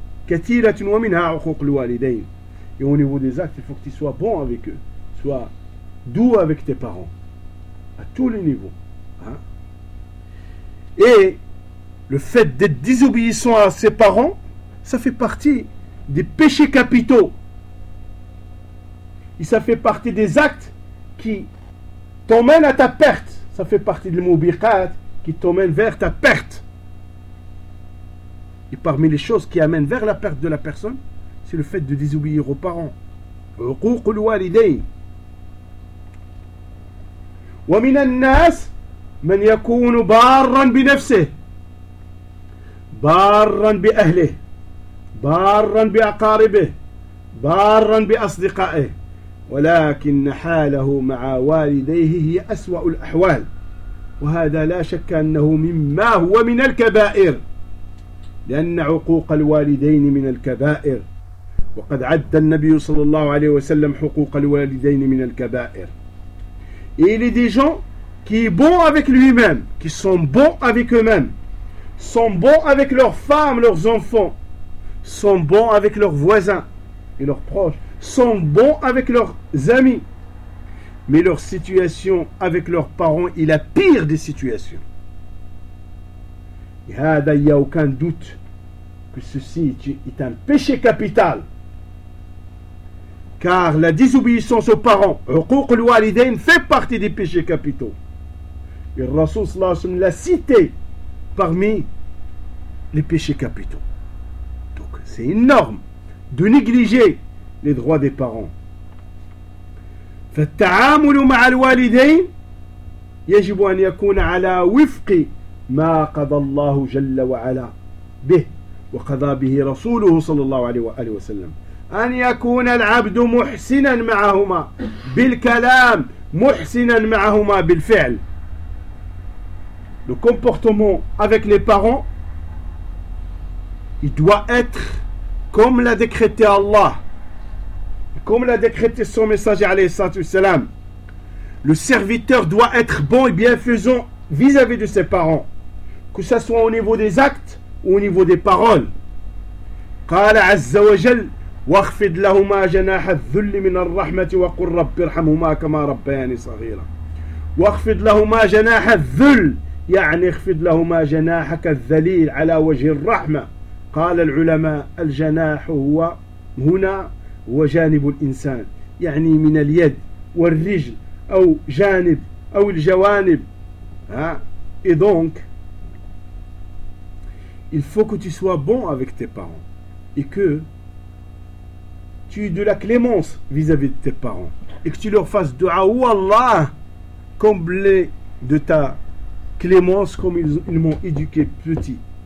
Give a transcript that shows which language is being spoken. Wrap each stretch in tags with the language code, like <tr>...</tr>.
<ar>كثيرة ومنها عقوق الوالدين.</ar> <fr>Et au niveau des actes, il faut que tu sois bon avec eux, sois doux avec tes parents à tous les niveaux, hein? Et le fait d'être désobéissant à ses parents, ça fait partie des péchés capitaux et ça fait partie des actes qui t'emmènent à ta perte. Ça fait partie de l'moubiqat qui t'emmène vers ta perte. Et parmi les choses qui amènent vers la perte de la personne, c'est le fait de désobéir aux parents.</fr> <ar>عقوق الوالدين. ومن الناس من يكون بارا بنفسه بارا بأهله بارا بأقاربه بارا بأصدقائه ولكن حاله مع والديه هي أسوأ الأحوال وهذا لا شك أنه مما هو من الكبائر. لأن عقوق الوالدين من الكبائر وقد عد النبي صلى الله عليه وسلم حقوق الوالدين من الكبائر.</ar> <fr>Et il y a des gens qui sont bons avec lui-même, qui sont bons avec eux-mêmes, sont bons avec leurs femmes, leurs enfants, sont bons avec leurs voisins et leurs proches, sont bons avec leurs amis. Mais leur situation avec leurs parents est la pire des situations. Il n'y a aucun doute que ceci est un péché capital. Car la désobéissance aux parents,</fr> <ar>عقوق الوالدين,</ar> <fr>fait partie des péchés capitaux. Et le Rasoul</fr> <ar>صلى الله عليه وسلم</ar> <fr>l'a cité parmi les péchés capitaux. Donc c'est énorme de négliger les droits des parents.</fr> <ar>فالتعامل مع الوالدين يجب أن يكون على وفق ما قضى الله جل وعلا به وقضى به رسوله صلى الله عليه وسلم أن يكون العبد محسنا معهما بالكلام محسنا معهما بالفعل.</ar> <fr>Le comportement avec les parents, il doit être comme l'a décrété Allah, comme l'a décrété son messager</fr> <ar>عليه الصلاة والسلام.</ar> <fr>Le serviteur doit être bon et bienfaisant vis-à-vis de ses parents, que ce soit au niveau des actes ou au niveau des paroles.</fr> <ar>قال عز وجل واخفض لهما جناح الذل من الرحمة وقل رب ارحمهما كما ربياني صغيرا. واخفض لهما جناح الذل يعني اخفض لهما جناحك الذليل على وجه الرحمة. قال العلماء الجناح هو هنا هو جانب الإنسان يعني من اليد والرجل أو جانب أو الجوانب. ها إذنك</ar> <fr>il faut que tu sois bon avec tes parents et que tu aies de la clémence vis-à-vis de tes parents et que tu leur fasses dua ou Allah combler de ta clémence comme ils m'ont éduqué petit.</fr>